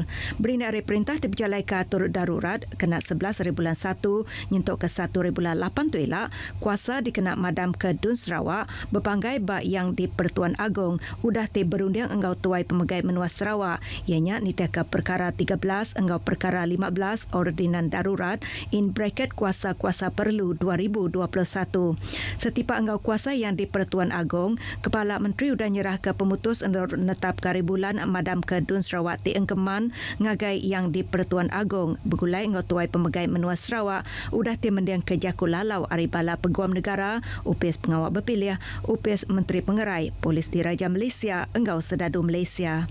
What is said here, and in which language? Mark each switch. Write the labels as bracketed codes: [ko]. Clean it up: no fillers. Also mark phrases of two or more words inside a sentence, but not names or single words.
[iba] Berindik hari perintah diberjalai ke atur darurat kena 11 hari bulan 1 nyentuk ke 1 hari bulan 8 tu elak kuasa dikena madam ke Dun Sarawak berpanggai bak yang di Pertuan Agong udah ti berunding enggau tuai pemegai menua Sarawak ianya nitiaka perkara 13 enggau perkara 15 ordinan darurat [en] in bracket [iba] kuasa-kuasa perlu 2021. Setipa enggau kuasa yang di Pertuan Agong Kepala Menteri udah nyerah ke pemutus netap kari bulan madam ke Dun Sarawak ti engkeman ngagai yang di Pertuan Agong bergulai ngau tuai pemegai menua Sarawak udah ti mendiang ke Jakut lalau aribala Peguam Negara Upis Pengawal Berpilih Upis Menteri Pengerai Polis Diraja Malaysia enggau Sedadu Malaysia.